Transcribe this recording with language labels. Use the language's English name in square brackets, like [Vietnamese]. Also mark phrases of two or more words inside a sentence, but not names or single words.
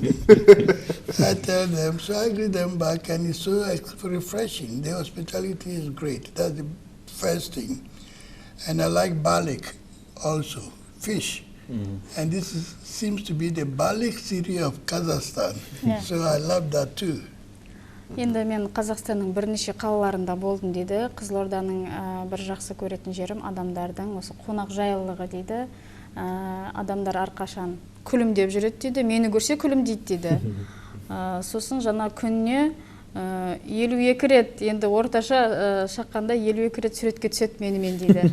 [English] I tell them, so I greet them back, and it's so refreshing. The hospitality is great. That's the first thing. And I like balik also, fish. And this seems to be the Balik city of Kazakhstan. Yeah. So I love that too. [Kazakh] Енді мен Қазақстанның бірнеше қалаларында болдым дейді. Қызылорданың бір жақсы көретін жерім адамдардың осы қонақ жайлылығы дейді. Адамдар әрқашан күлімдеп жүреді дейді. Мені көрсе күлімдейді дейді. Сосын жаңа күніне 52 рет, енді орташа шаққанда 52 рет суретке түседі менімен дейді.